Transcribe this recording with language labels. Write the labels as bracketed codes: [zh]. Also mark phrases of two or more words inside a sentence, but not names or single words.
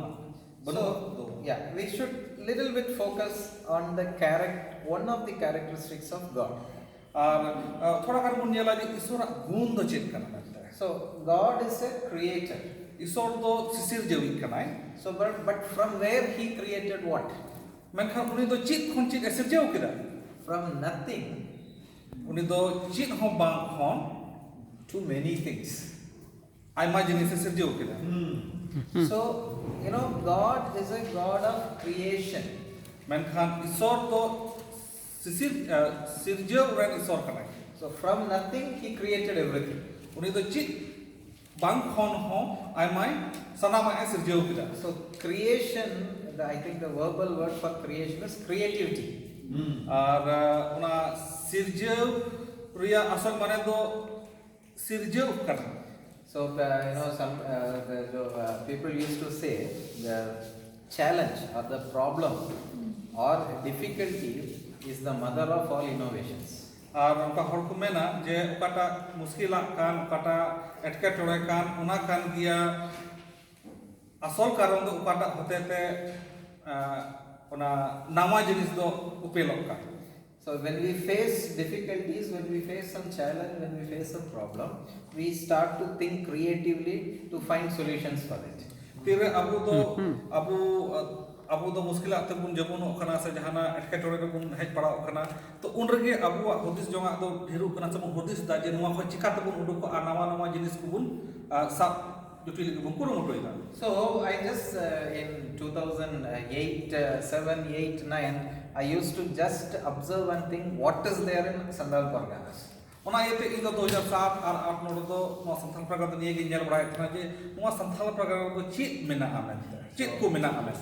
[en] So yeah, we should little bit focus on the one of the characteristics of God. [sat] ᱟᱨ ᱛᱷᱚᱲᱟ ᱜᱟᱱ ᱵᱚᱱ ᱧᱮᱞᱟ ᱡᱮ ᱤᱥᱥᱚᱨᱟᱜ ᱜᱩᱱ ᱫᱚ ᱪᱮᱫ ᱠᱟᱱᱟ ᱢᱮᱱᱛᱮ [en] So God is a creator. [sat] ᱤᱥᱥᱚᱨ ᱫᱚ ᱥᱤᱥᱤᱨᱡᱟᱹᱣᱤᱡ ᱠᱟᱱᱟᱭ [en] So but from where he created what? [sat] ᱢᱮᱱᱠᱷᱟᱱ ᱩᱱᱤ ᱫᱚ ᱪᱮᱫ ᱠᱷᱚᱱ ᱪᱮᱫ ᱮ ᱥᱤᱨᱡᱟᱹᱣ ᱠᱮᱫᱟ [en] From nothing [sat] ᱩᱱᱤ ᱫᱚ ᱪᱮᱫ ᱦᱚᱸ ᱵᱟᱝ ᱠᱷᱚᱱ [en] to many things. [sat] ᱟᱭᱢᱟ ᱡᱤᱱᱤᱥ ᱮ ᱥᱤᱨᱡᱟᱹᱣ ᱠᱮᱫᱟ [en] So God is a God of creation. [sat] ᱢᱮᱱᱠᱷᱟন ᱤᱥᱥᱚᱨ ᱫᱚ ᱥᱤᱨᱡᱟᱹᱣ ᱨᱮᱱ ᱤᱥᱥᱚᱨ ᱠᱟᱱᱟᱭ [en] So from nothing he created everything. [sat] ᱩᱱᱤ ᱫᱚ ᱪᱮᱫ ᱵᱟᱝ ᱠᱷᱚᱱ ᱦᱚᱸ ᱟᱭᱢᱟᱭ ᱥᱟᱱᱟᱢᱟᱜ ᱮ ᱥᱤᱨᱡᱟᱹᱣ ᱠᱮᱫᱟ [en] So creation, I think the verbal word for creation is creativity. [sat] ᱟᱨ ᱚᱱᱟ ᱥᱤᱨᱡᱟᱹᱣ ᱨᱮᱭᱟᱜ ᱟᱥᱚᱞ ᱢᱟᱱᱮ ᱫᱚ ᱥᱤᱨᱡᱟᱹᱣ ᱠᱟᱱᱟ [en] So some people used to say the challenge or the problem or difficulty is the mother of all innovations. [sat] ᱟᱨ ᱚᱱᱠᱟ ᱦᱚᱲ ᱠᱚ ᱢᱮᱱᱟ ᱡᱮ ᱚᱠᱟᱴᱟᱜ ᱢᱩᱥᱠᱤᱞᱟᱜ ᱠᱟᱱ ᱚᱠᱟᱴᱟᱜ ᱮᱴᱠᱮᱴᱚᱬᱮ ᱠᱟᱱ ᱚᱱᱟ ᱠᱟᱱ ᱜᱮᱭᱟ ᱟᱥᱚᱞ ᱠᱟᱨᱚᱱ ᱫᱚ ᱚᱠᱟᱴᱟᱜ ᱦᱚᱛᱮᱛᱮ ᱚᱱᱟ ᱱᱟᱣᱟ ᱡᱤᱱᱤᱥ ᱫᱚ ᱩᱯᱮᱞᱚᱜ ᱠᱟᱱ [en] So when we face difficulties, when we face some challenge, when we face a problem, we start to think creatively to find solutions for it. [sat] ᱛᱤᱨᱮ ᱟᱵᱚ ᱫᱚ ᱢᱩᱥᱠᱤᱞᱟᱜ ᱛᱮᱵᱚᱱ ᱡᱟᱹᱯᱩᱱᱚᱜ ᱠᱟᱱᱟ ᱥᱮ ᱡᱟᱦᱟᱱᱟᱜ ᱮᱴᱠᱮᱴᱚᱬᱮ ᱨᱮᱵᱚᱱ ᱦᱮᱡ ᱯᱟᱲᱟᱣᱚᱜ ᱠᱟᱱᱟ ᱛᱚ ᱩᱱ ᱨᱮᱜᱮ ᱟᱵᱚᱣᱟᱜ ᱦᱩᱫᱤᱥ ᱡᱚᱝᱟᱜ ᱫᱚ ᱰᱷᱮᱨᱚᱜ ᱠᱟᱱᱟ ᱥᱮᱵᱚᱱ ᱦᱩᱫᱤᱥ ᱫᱟ ᱡᱮ ᱱᱚᱣᱟ ᱠᱷᱚᱱ ᱪᱤᱠᱟ ᱛᱮᱵᱚᱱ ᱩᱰᱩᱠᱚᱜᱼᱟ ᱱᱟᱣᱟ ᱡᱤᱱᱤᱥ ᱠᱚᱵᱚᱱ ᱥᱟᱵ ᱡᱩᱴᱤ ᱞᱟᱹᱜᱤᱫ ᱵᱚᱱ ᱠᱩᱨᱩᱢᱩᱴᱩᱭᱮᱫᱟ [en] So I just in 2008, 7, 8, 9, I used to just observe one thing, what is there in Sandal Parganas. [sat] ᱚᱱᱟ ᱤᱭᱟᱹᱛᱮ ᱤᱧ ᱫᱚ 2007 ᱟᱨ 8 ᱱᱚᱰᱮ ᱫᱚ ᱱᱚᱣᱟ ᱥᱟᱱᱛᱟᱲ ᱯᱨᱳᱜᱨᱟᱢ ᱱᱤᱭᱟᱹ ᱜᱤᱧ ᱧᱮᱞ ᱵᱟᱲᱟᱭᱮᱫ ᱠᱟᱱᱟ ᱡᱮ ᱱᱚᱣᱟ ᱥᱟᱱᱛᱟᱲ ᱯᱨᱳᱜᱨᱟᱢ ᱨᱮᱫᱚ ᱪᱮᱫ ᱢᱮᱱᱟᱜᱼᱟ ᱢᱮᱱᱛᱮ ᱪᱮᱫ ᱠᱚ ᱢᱮᱱᱟᱜᱼᱟ ᱢᱮᱱᱛᱮ